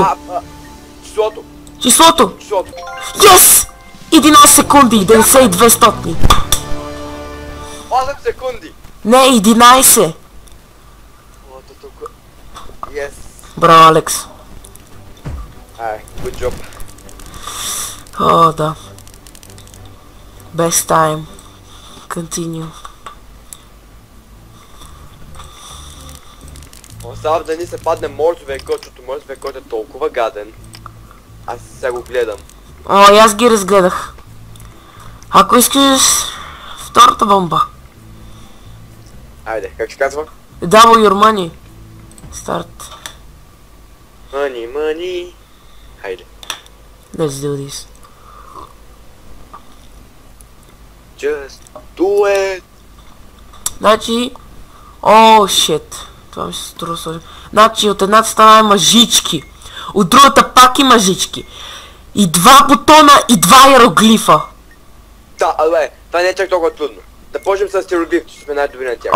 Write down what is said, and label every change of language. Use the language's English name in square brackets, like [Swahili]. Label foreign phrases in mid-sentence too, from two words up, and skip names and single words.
[Bulgarian] Числото. Числото. Yes! 11 секунди, 92 стотни. 8 секунди! Не, 11. О, то тук. Yes. Браво, Алекс. Ай, [English] good job. [Bulgarian] О, да. [English] Best time. Continue. [Bulgarian] Остава да ни се падне морзовия кот, защото морзовия кот е толкова гаден. Аз сега го гледам. О, и аз ги разгледах. Ако искаш втората бомба. Айде, как се казва? [English] Double your money. Start. [Bulgarian] Money. Хайде. [English] Let's do this. Just do it. [Bulgarian] Значи... О, шит. Това ми се струва сложно. Значи от едната страна има жички. От другата пак има жички. И два бутона и два иероглифа. Да, але, това не е чак толкова трудно. Да почнем с иероглиф, че сме най-добри на тях.